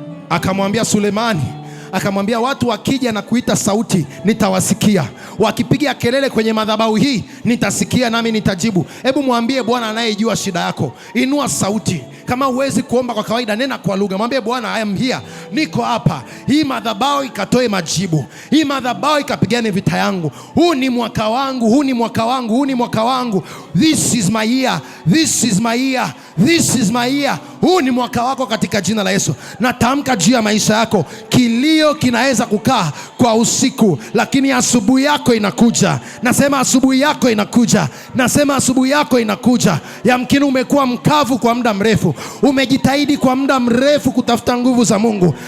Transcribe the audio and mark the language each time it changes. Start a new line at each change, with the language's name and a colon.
Swahili: Akamwambia Sulemani, akamwambia watu wakija na kuita sauti nitawasikia, wakipiga kelele kwenye madhabahu hii nitasikia nami nitajibu. Hebu mwambie Bwana anayejua shida yako, inua sauti. Kama huwezi kuomba kwa kawaida, nena kwa lugha. Mwambie Bwana,
English: I am here,
Swahili: niko hapa. Hii madhabahu ikatoe majibu, hii madhabahu ikapigane vita yangu. Huu ni mwaka wangu, huu ni mwaka wangu, huu ni mwaka wangu.
English: This is my year, this is my year, this is my year.
Swahili: Huu ni mwaka wako katika jina la Yesu. Natamka juu ya maisha yako, kilio kinaweza kukaa kwa usiku, lakini asubuhi yako inakuja. Nasema asubuhi yako inakuja. Nasema asubuhi yako inakuja. Yamkini umekuwa mkavu kwa muda mrefu, umejitahidi kwa muda mrefu kutafuta nguvu za Mungu,